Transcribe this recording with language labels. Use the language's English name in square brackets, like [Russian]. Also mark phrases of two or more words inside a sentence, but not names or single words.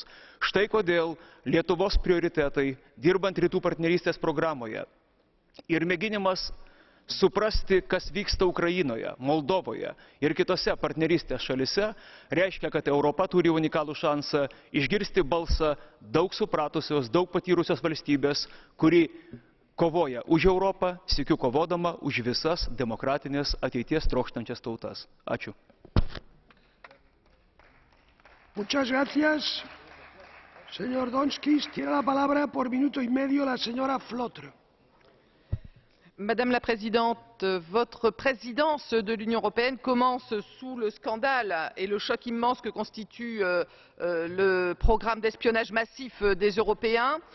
[Lithuanian] Štai kodėl Lietuvos prioritetai, dirbant rytų partnerystės programoje ir mėginimas suprasti, kas vyksta Ukrainoje, Moldovoje ir kitose partnerystės šalise, reiškia, kad Europa turi unikalų šansą išgirsti balsą daug supratusios, daug patyrusios valstybės, kuri kovoja už Europą, sykiu kovodama už visas demokratinės ateities trokštančias tautas. Ačiū. [Spanish] Muchas gracias, señor Donskis. Tiene la palabra por minuto y medio la señora Flotre. [French] Madame la Présidente, votre présidence de l'Union européenne commence sous le scandale et le choc immense que constitue le programme d'espionnage massif des Européens.